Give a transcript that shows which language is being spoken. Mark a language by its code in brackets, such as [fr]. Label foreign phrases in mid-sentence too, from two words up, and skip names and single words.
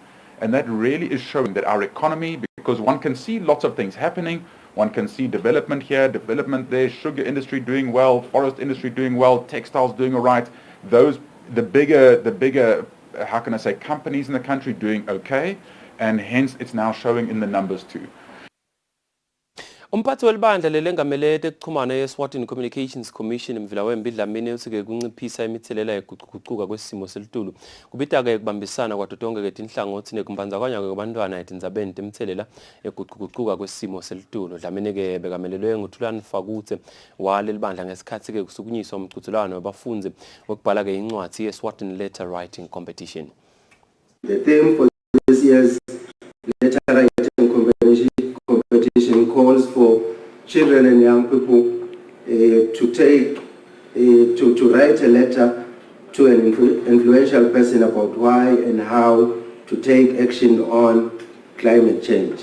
[en] And that really is showing that our economy, because one can see lots of things happening, one can see development here, development there, sugar industry doing well, forest industry doing well, textiles doing all right. The bigger, how can I say, companies in the country doing okay, and hence it's now showing in the numbers too. [ss] Umphathi welibandla lelengamele ekuxhumana ye-Eswatini Communications Commission Mvilawembe Dlamini uthi-ke kunciphisa imithelela yokuguquguquka kwesimo selitulu kubita-ke kubambisana kwato tonke tinhlangothi nekumbandzakanya kwabantwana etindzabeni temthelela yokuguquguquka kwesimo selitulu. Dlamini-ke bekamelelwe nguThulani Fakutse waleli bandla ngesikhathi-ke kusukunyiswa umqhudelwano wabafundzi wokubhala-ke incwadi ye-Eswatini Letter Writing Competition. [en] The theme for this year's letter writing competition calls for children and young people to write a letter to an influential person about why and how to take action on climate change.